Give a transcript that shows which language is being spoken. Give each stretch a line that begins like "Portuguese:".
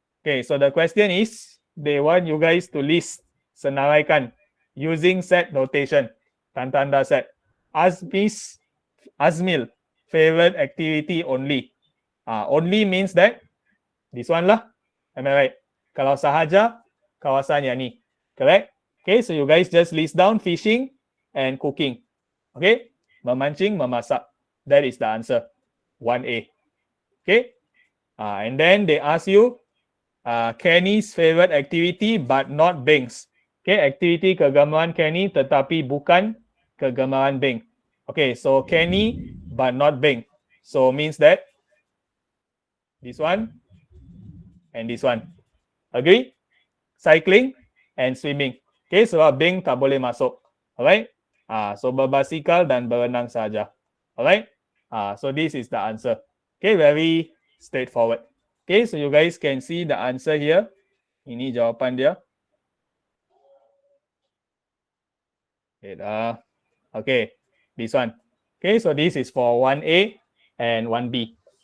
English: Okay, so the question is they want you guys to list senaraikan using set notation.
Malay: Tanda set.
English: Azmil favorite activity only. Only means that this one lah. Am I right?
Malay: Kalau sahaja kawasan yang ni.
English: Correct? Okay, so you guys just list down fishing and cooking. Okay?
Malay: Memancing, memasak.
English: That is the answer. 1A. Okay? And then they ask you Kenny's favorite activity but not Bing's. Okay, activity
Malay: kegemaran Kenny tetapi bukan kegemaran Bing.
English: Okay, so Kenny but not Bing. So means that this one and this one. Agree? Cycling and swimming.
Malay: Okay, sebab Bing tak boleh masuk.
English: Alright?
Malay: So berbasikal dan berenang saja.
English: Alright? So this is the answer. Okay, very straightforward. Okay, so you guys can see the answer here.
Malay: Ini jawapan dia.
English: Okay, this one. Okay, so this is for 1A and 1B.